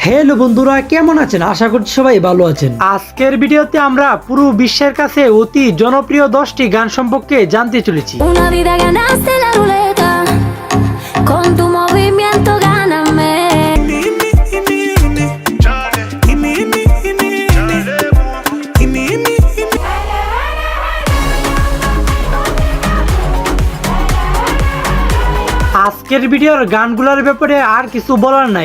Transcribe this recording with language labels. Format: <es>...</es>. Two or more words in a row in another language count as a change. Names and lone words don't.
<bn>হ্যালো বন্ধুরা, কেমন আছেন? আশা করছি সবাই ভালো আছেন। আজকের ভিডিওতে আমরা পুরো বিশ্বের কাছে অতি জনপ্রিয় 10টি গান সম্পর্কে জানতে চলেছি।</bn> <es>Una vida ganaste la ruleta, con tu movimiento gáname.</es> <bn>আজকের ভিডিওর গানগুলোর ব্যাপারে আর কিছু বলার নাই।</bn>